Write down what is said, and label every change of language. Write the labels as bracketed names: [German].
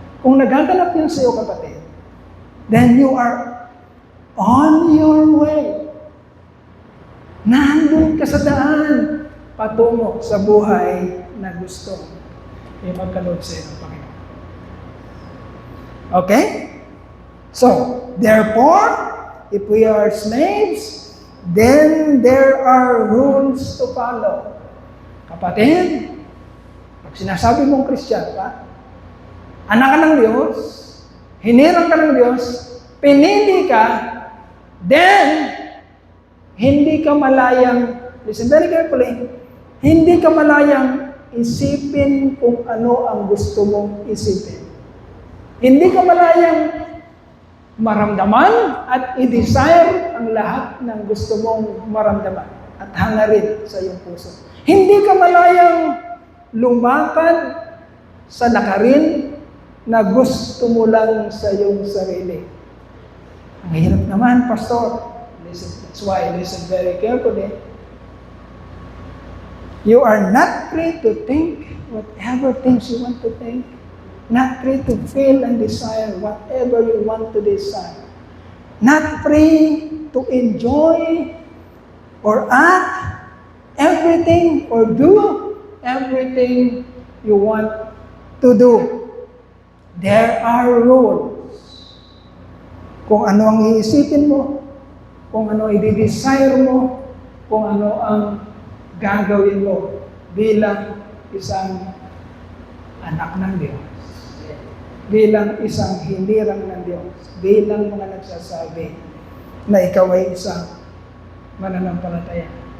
[Filipino] Kung nagaganap yun sa iyo, kapatid, [English] then you are on your way. [Filipino] Nandun ka sa daan patungo sa buhay na gusto ipagkaloob sa iyo ng Panginoon. Okay? [English] So, therefore, if we are slaves, then there are rules to follow. [Filipino] Kapatid, pag sinasabi mong Christian ka, anak ka ng Diyos, hinirang ka ng Diyos, pinili ka, then, hindi ka malayang, [English] listen very carefully, [Filipino] hindi ka malayang isipin kung ano ang gusto mong isipin. Hindi ka malayang maramdaman at i-desire ang lahat ng gusto mong maramdaman at hangarin sa iyong puso. Hindi ka malayang lumakad sa lakarin na gusto mo lang sa iyong sarili. Ang hirap naman, Pastor. [English] That's why listen very carefully. You are not free to think whatever things you want to think. Not free to feel and desire whatever you want to desire. Not free to enjoy or act everything or do everything you want to do. There are rules. [Filipino] Kung ano ang iisipin mo, kung ano ang i-desire mo, kung ano ang gagawin mo bilang isang anak ng Diyos, bilang isang hinirang ng Diyos, bilang mga nagsasabi na ikaw ay isang mananampalataya.